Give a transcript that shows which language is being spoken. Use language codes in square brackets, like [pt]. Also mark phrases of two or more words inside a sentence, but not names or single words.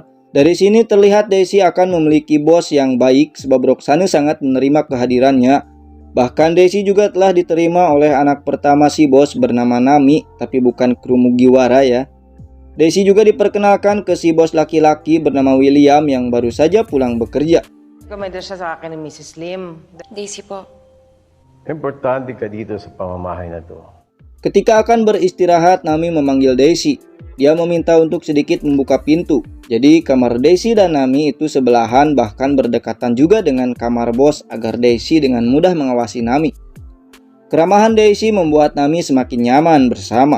[id] Dari sini terlihat Daisy akan memiliki bos yang baik sebab Roxane sangat menerima kehadirannya. Bahkan Daisy juga telah diterima oleh anak pertama si bos bernama Nami, tapi bukan kru Mugiwara ya. Daisy juga diperkenalkan ke si bos laki-laki bernama William yang baru saja pulang bekerja. [tl] Komento siya sa akin ni Mrs. Lim. Daisy po. Importante ka dito sa pamamahay na to. [id] Ketika akan beristirahat, Nami memanggil Daisy. Dia meminta untuk sedikit membuka pintu. Jadi kamar Daisy dan Nami itu sebelahan, bahkan berdekatan juga dengan kamar bos agar Daisy dengan mudah mengawasi Nami. Keramahan Daisy membuat Nami semakin nyaman bersama.